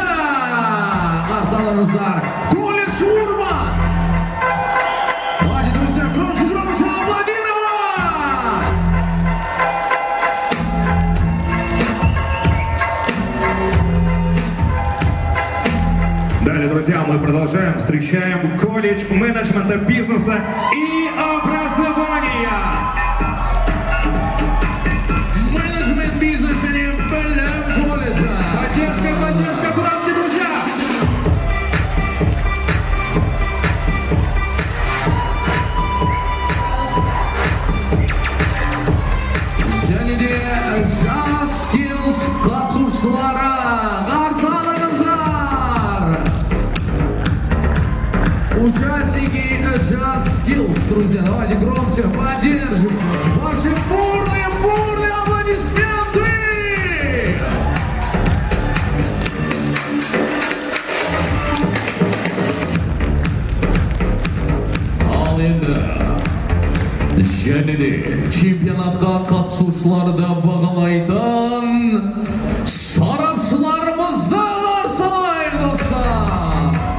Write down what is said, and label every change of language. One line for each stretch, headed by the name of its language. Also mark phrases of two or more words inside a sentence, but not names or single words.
Kazakh: Қарсы алыңыздар. Колледж Урбан.
Russian: Давайте, друзья, громче аплодировать. Далее, друзья, мы продолжаем. Встречаем колледж менеджмента бизнеса и образования.
Kazakh: Менеджмент бизнес және білім колледжі.
Russian: Поддержка, громче, друзья.
Kazakh: Және де жас skills қатысушылары. Қарсы алыңыздар.
Russian: Участники Just Skills, друзья, давайте громче поддержим ваши бурные аплодисменты!
Kazakh: Ал енді және де чемпионатқа қатысушыларды бағалайтын сарапшыларымызды қарсы алайық, достар!